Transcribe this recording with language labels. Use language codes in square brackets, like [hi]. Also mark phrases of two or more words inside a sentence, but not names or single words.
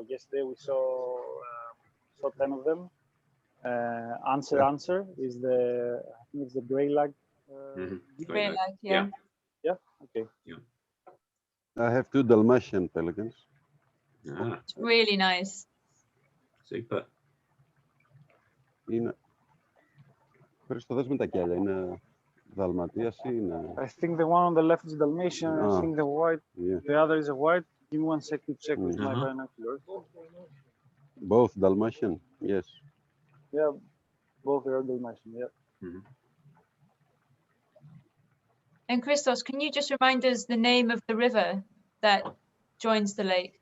[en] Yesterday we saw 10 of them. Answer is I think it's the gray lag. Gray lag, yeah. Yeah. Okay. Yeah. I have 2 Dalmatian pelicans. Ah, It's really nice. super. [el] Είναι... Χρήστο, δες με τα κιάλια. Είναι Δαλματίας ή είναι... [en] I think the one on the left is Dalmatian. I think the white, the other is a white. Give me 1 sec to check with my binoculars. Both Dalmatian, yes. Yeah, both are Dalmatian, yeah. Mm-hmm. And Christos, can you just remind us the name of the river that joins the lake?